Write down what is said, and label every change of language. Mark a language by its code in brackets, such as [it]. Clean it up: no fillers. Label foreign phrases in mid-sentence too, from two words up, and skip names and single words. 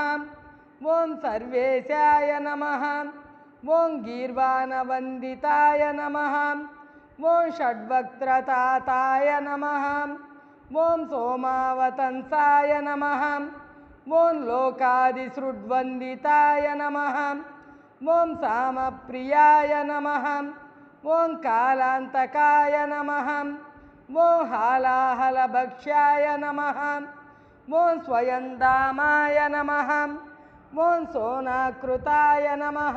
[sa] ॐ सर्वेशाय नमः। ॐ गीर्वाणवन्दिताय नमः। ॐ षड्वक्त्रताताय नमः। ॐ सोमावतंसाय नमः। ॐ लोकादिसृड्वन्दिताय नमः। ఓం సామప్రియాయ నమః. ఓం కాలాంతకాయ నమః. ఓం హాలాహలభక్ష్యాయ నమః. ఓం స్వయంధామాయ నమః. ఓం సోనాకృతాయ నమః.